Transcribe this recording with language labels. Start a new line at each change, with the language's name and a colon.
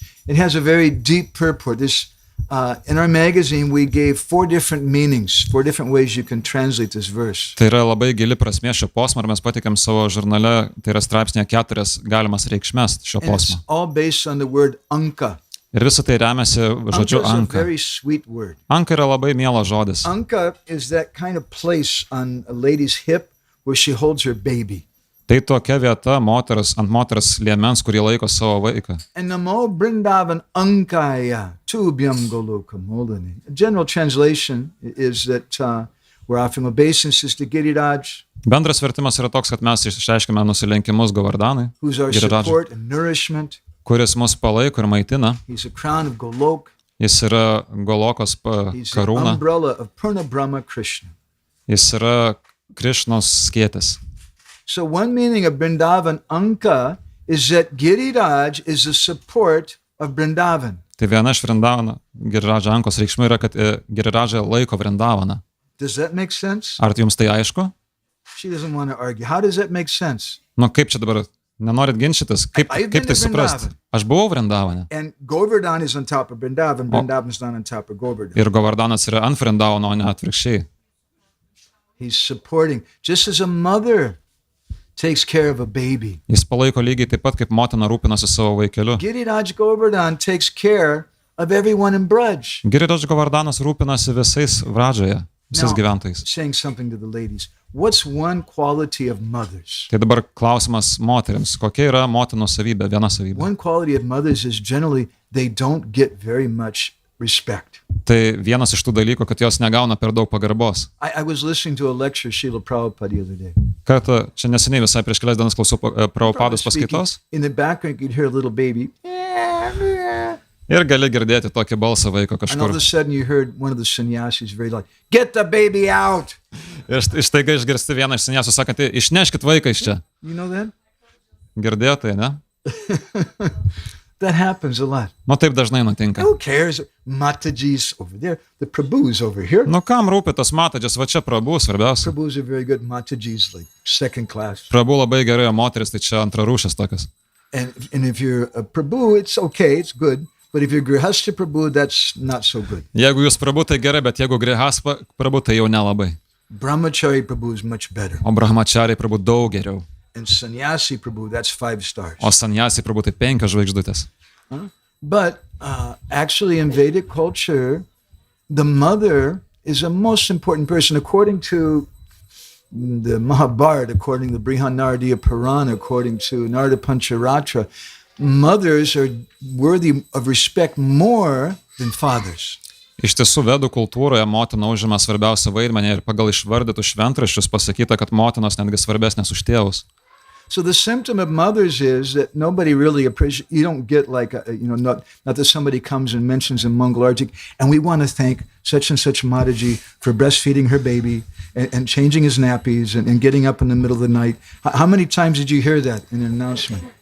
English: It has a very deep purport. In our magazine, we gave 4 different meanings, 4 different ways you can translate this verse.
Lithuanian: Tai yra labai gili prasmė šio posmo ir mes patikėm savo žurnale, tai yra straipsnėje 4 galimas reikšmės šio
English: And it's
Lithuanian: posmo.
English: all based on the word anka.
Lithuanian: Ir visą tai remiasi žodžiu
English: Anka is a
Lithuanian: anka.
English: very sweet word.
Lithuanian: Anka yra labai mielas žodis.
English: Anka is that kind of place on a lady's hip where she holds her baby.
Lithuanian: Tai tokia vieta ant moters liemens, kurį laiko savo vaiką.
Sanskrit: And Namo Brindavan Ankaya Tubhyam Goloka Molane.
English: A general translation is that we're offering obeisances to Giriraj,
Lithuanian: Bendras vertimas yra toks, kad mes išreiškime nusilenkimus Govardanai,
English: who's our
Lithuanian: Girirajui,
English: support and nourishment.
Lithuanian: kuris mus palaiko ir maitina.
English: He's a crown of Golok.
Lithuanian: Jis yra Golokos
English: He's the
Lithuanian: karūna.
English: umbrella of Purna Brahma Krishna.
Lithuanian: Jis yra Krišnos skėtis.
English: So one meaning of Vrindavan Anka is that Giriraj is the support of Vrindavan.
Lithuanian: Tai viena iš Vrindavano Giridžo ankos reikšmė yra, kad Giridžą laiko Vrindavaną.
English: Does that make sense?
Lithuanian: Ar jums tai aišku?
English: She doesn't want to argue. How does that make sense?
Lithuanian: Nu kaip čia dabar, nenorit ginčytis?
English: I've been
Lithuanian: Kaip tai
English: to
Lithuanian: suprasti?
English: Vrindavan.
Lithuanian: Aš buvau Vrindavane.
English: And Govardhan is on top of Vrindavan. Vrindavan is not on top of Govardhan.
Lithuanian: Ir Govardanas yra ant Vrindavano, o ne atvirkščiai.
English: He's supporting, just as a mother takes care of a baby.
Lithuanian: Jis palaiko lygiai taip pat, kaip motina rūpinasi savo vaikeliu.
English: Giriraj Govardhan takes care of everyone in Braj.
Lithuanian: Giridžo Govardanas rūpinasi visais Vradžoje, visais gyventojais.
English: Saying something to the ladies. What's one quality of mothers?
Lithuanian: Tai dabar klausimas moterims. Kokia yra motinos savybė, viena savybė?
English: One quality of mothers is generally they don't get very much respect.
Lithuanian: Tai vienas iš tų dalykų, kad jos negauna per daug pagarbos.
English: I was listening to a lecture Srila Prabhupada the other day.
Lithuanian: Kartą, čia neseniai visai prieš kelias dienas klausiau Prabhupados paskaitos
English: In the background, you'd hear a little baby.
Lithuanian: ir gali girdėti tokį balsą vaiko
English: And all of
Lithuanian: kažkur.
English: a sudden, you heard one of the sannyasis very loud, "Get the baby out!"
Lithuanian: Ir staiga išgirsti vieną iš seniausių sakant, išneškit vaiką iš čia.
English: You know that?
Lithuanian: Girdėtai, ne?
English: That happens a lot.
Lithuanian: Nu taip dažnai nutinka.
English: Who cares? Matadži's over there. The Prabhu's over here.
Lithuanian: Nu kam rūpi tas Matadžis, va čia Prabhu svarbiausia.
English: Prabhu's are very good. Matadži's like second class.
Lithuanian: Prabhu labai gerai, o moteris tai čia antrarūšės tokios.
English: And if you're a Prabhu, it's okay, it's good. But if you're Grihastha Prabhu, that's not so good.
Lithuanian: Jeigu jūs Prabhu, tai gerai, bet jeigu Grihas Prabhu, tai jau nelabai.
English: Brahmachari Prabhu is much better.
Lithuanian: O Brahmachariai Prabhu daug geriau.
English: And Sannyasi Prabhu, that's 5 stars.
Lithuanian: O Sanyasi Prabhu tai 5 žvaigždutės.
English: But actually in Vedic culture, the mother is a most important person. According to the Mahabharata, according to the Brihanaradiya Purana, according to Narada Pancharatra, mothers are worthy of respect more than fathers.
Lithuanian: Iš tiesų, vedų kultūroje motina užima svarbiausią vaidmenį ir pagal išvardytus šventraščius pasakyta, kad motinos netgi svarbesnės už tėvus.
English: So the symptom of mothers is that nobody really appreciates, you don't get like, not that somebody comes and mentions in Mangala Arati, and we want to thank such and such Matadži for breastfeeding her baby and changing his nappies and getting up in the middle of the night. How many times did you hear that in an announcement?